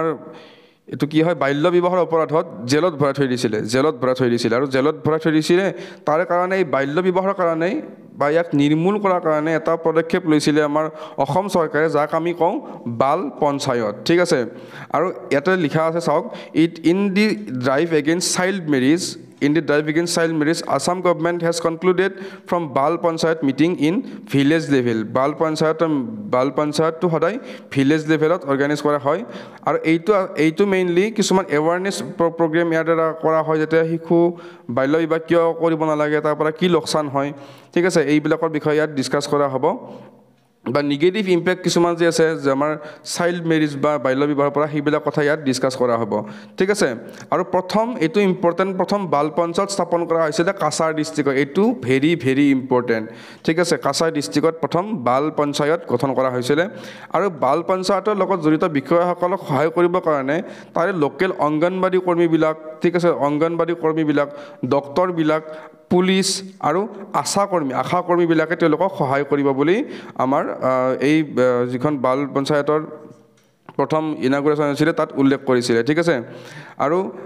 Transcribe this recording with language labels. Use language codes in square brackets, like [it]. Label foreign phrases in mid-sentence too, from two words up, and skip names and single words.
[as] এইটো কি হয় বাল্য বিবাহৰ অপৰাধত জেলত ভৰাই থৈ দিছিলে আৰু জেলত ভৰাই থৈ দিছিলে তাৰ কাৰণে এই বাল্য বিবাহৰ কাৰণে বা ইয়াক নিৰ্মূল কৰাৰ কাৰণে এটা পদক্ষেপ লৈছিলে আমাৰ অসম চৰকাৰে যাক আমি কওঁ বাল পঞ্চায়ত ঠিক আছে আৰু ইয়াতে লিখা আছে চাওক [en] in the drive against child marriage Assam government has concluded from Bal Panchayat meeting in village level. [as] বাল পঞ্চায়ত তো সদায় [en] village level organize [as] কৰা হয়. আৰু এইটো mainly কিছুমান [en] awareness program [as] যাৰদ্বাৰা কৰা হয় যাতে শিশু বাল্য বিবাহ কিয় কৰিব নালাগে তাৰ পৰা কি লোকচান হয়. ঠিক আছে এই বিলাকৰ বিষয় ইয়াত discuss কৰা হ'ব. বা [en] negative impact [as] কিছুমান যে আছে যে আমাৰ [en] child marriage [as] বা বাল্য বিবাহৰ পৰা সেইবিলাক কথা ইয়াত ডিছকাছ কৰা হ'ব ঠিক আছে আৰু প্ৰথম এইটো ইম্পৰ্টেণ্ট প্ৰথম বাল পঞ্চায়ত স্থাপন কৰা হৈছিলে কাছাৰ ডিষ্ট্ৰিক্টত এইটো [en] very important [as] ঠিক আছে কাছাৰ ডিষ্ট্ৰিক্টত প্ৰথম বাল পঞ্চায়ত গঠন কৰা হৈছিলে আৰু বাল পঞ্চায়তৰ লগত জড়িত বিষয়াসকলক সহায় কৰিবৰ কাৰণে তাৰে লোকেল অংগনবাড়ী কৰ্মীবিলাক ঠিক আছে অংগনবাড়ী কৰ্মীবিলাক ডক্টৰবিলাক পুলিচ আৰু আশা কৰ্মীবিলাকে তেওঁলোকক সহায় কৰিব বুলি আমাৰ এই যিখন বাল পঞ্চায়তৰ প্ৰথম ইনাগুৰেশ্যন হৈছিলে তাত উল্লেখ কৰিছিলে ঠিক আছে আৰু